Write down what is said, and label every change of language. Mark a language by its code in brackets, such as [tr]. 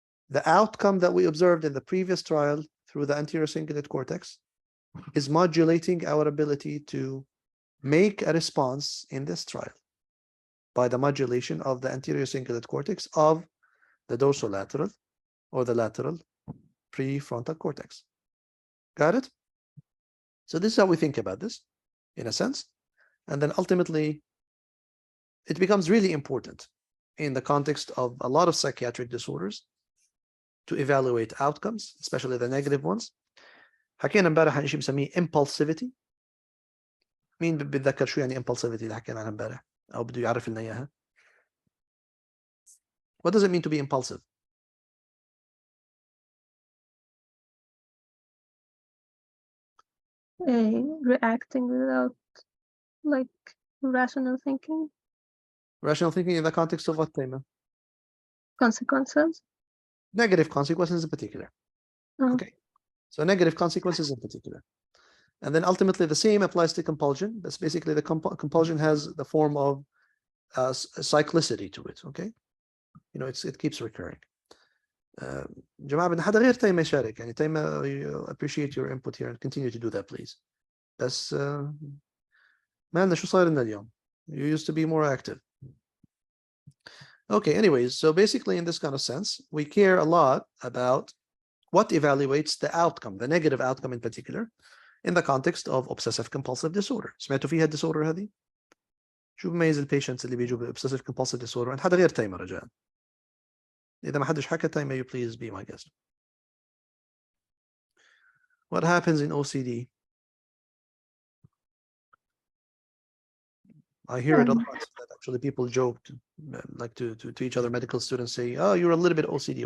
[en] The outcome that we observed in the previous trial through the anterior cingulate cortex is modulating our ability to make a response in this trial by the modulation of the anterior cingulate cortex of the dorsolateral or the lateral prefrontal cortex. Got it? So this is how we think about this, in a sense. And then ultimately, it becomes really important in the context of a lot of psychiatric disorders to evaluate outcomes, especially the negative ones. [ar] حكينا امبارح عن شيء بنسميه impulsivity. مين بتذكر شو يعني impulsivity اللي حكينا عنها امبارح او بده يعرف لنا اياها؟ [en] What does it mean to be impulsive? Reacting without like rational thinking. Rational thinking in the context of what, Taima? Consequences. Negative consequences in particular. Okay, so negative consequences in particular. And then ultimately the same applies to compulsion. That's basically the compulsion has the form of cyclicity to it. Okay, you know, it keeps recurring. [ar] جماعة بدنا حدا غير تيمة يشارك يعني تيمة [en] appreciate your input here and continue to do that please. [ar] بس ما لنا شو صاير لنا اليوم. [en] You used to be more active. Okay, anyways, so basically in this kind of sense, we care a lot about what evaluates the outcome, the negative outcome in particular, in the context of obsessive compulsive disorder. [ar] سمعتوا فيها الديسوردر هذه؟ شو بميز البيشنتس اللي بيجوا obsessive compulsive disorder عند حدا غير تيمة رجاء. إذا ما حدش حكى تيمة, [en] you please be my guest. What happens in OCD? I hear it a lot that actually people joke like to each other, medical students say, oh, you're a little bit OCD.